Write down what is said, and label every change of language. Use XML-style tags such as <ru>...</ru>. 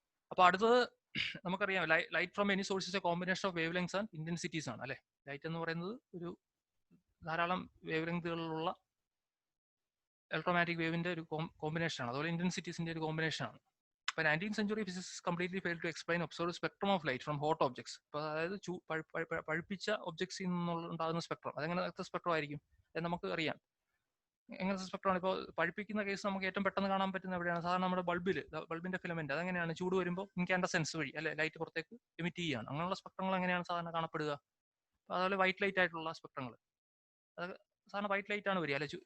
<ml>അപ്പൊ അടുത്തത് നമുക്കറിയാം,</ml> <en>Light from any sources a combination of wavelengths and intensities ആണ് അല്ലെ.</en> <ml>ലൈറ്റ് എന്ന് പറയുന്നത് ഒരു ധാരാളം വേവ് ലെങ്തുകളിലുള്ള ഇലക്ട്രോമാഗ്നറ്റിക് വേവിന്റെ ഒരു കോമ്പിനേഷൻ ആണ്. അതുപോലെ ഇന്റൻസിറ്റീസിന്റെ ഒരു കോമ്പിനേഷൻ ആണ്.</ml> <en>ഇപ്പൊ 19th century physicists completely failed to explain observed spectrum of light from hot objects.</en> <ml>ഇപ്പൊ അതായത് പഴുപ്പിച്ച ഒബ്ജക്ട്സിൽ നിന്നുണ്ടാകുന്ന സ്പെക്ട്രം, അതെങ്ങനത്തെ സ്പെക്ട്രം ആയിരിക്കും നമുക്ക് അറിയാം. എങ്ങനത്തെ സ്പെക്ട്രമാണ് ഇപ്പോൾ പഴുപ്പിക്കുന്ന കേസ് നമുക്ക് ഏറ്റവും പെട്ടെന്ന് കാണാൻ പറ്റുന്ന എവിടെയാണ്, സാധാരണ നമ്മുടെ ബൾബിന്റെ ഫിലമെന്റ് അതെങ്ങനെയാണ്, ചൂട് വരുമ്പോൾ ഇൻകാൻഡസെൻസ് വഴി അല്ലെ ലൈറ്റ് പുറത്തേക്ക് എമിറ്റ് ചെയ്യുകയാണ്. അങ്ങനെയുള്ള സ്പെക്ട്രങ്ങൾ എങ്ങനെയാണ് സാധാരണ കാണപ്പെടുക, അതുപോലെ വൈറ്റ് ലൈറ്റ് ആയിട്ടുള്ള സ്പെക്ട്രങ്ങൾ അത് സാധാരണ വൈറ്റ് ലൈറ്റ് ആണ് വരിക അല്ലെ.</ml>